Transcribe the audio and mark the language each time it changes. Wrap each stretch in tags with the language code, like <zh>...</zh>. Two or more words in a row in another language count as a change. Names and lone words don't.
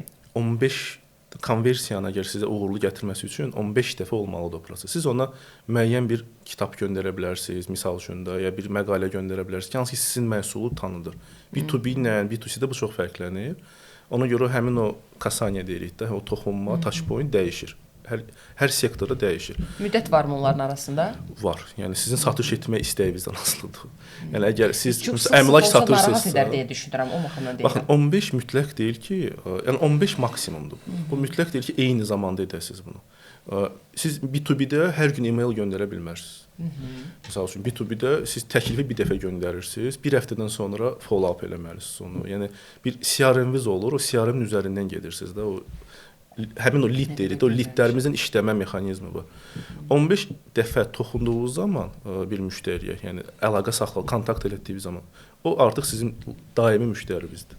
<az>15 konversiyanı əgər sizə uğurlu gətirməsi üçün 15 dəfə olmalıdır o proses. Siz ona müəyyən bir kitab göndərə bilərsiniz, misal üçün də, ya bir məqalə göndərə bilərsiniz ki, hansı ki sizin məhsulu tanıdır. B2B ilə B2C-də bu çox fərqlənir. Ona görə həmin o kasaniya deyirik də, o toxunma,</az> <en>touch point dəyişir.</en> <az>Hər sektorda dəyişir. Müddət varmı onların arasında? Var. Yəni sizin satış etmək istəyinizdən asılıdır. Yəni əgər siz əmlak satırsınızsa, narahat edər deyə düşünürəm, o baxımdan deyirəm. Baxın, 15 mütləq deyil ki, yəni 15 maksimumdur. Bu mütləq deyil ki, eyni zamanda edəsiniz bunu. Siz B2B-də hər gün e-mail göndərə bilmərsiniz. Məsəl üçün B2B-də siz təklifi bir dəfə göndərirsiniz, bir həftədən sonra follow-up eləməlisiniz onu. Yəni bir CRM-iniz olur, o CRM-in üzərindən gedirsiniz də, həmin o lead deyirik, o leadlərimizin işləmə mexanizmi bu. 15 dəfə toxunduğunuz zaman bir müştəriyə, yəni əlaqə saxlayıb, kontakt etdiyiniz zaman, o artıq sizin daimi müştərinizdir.</az>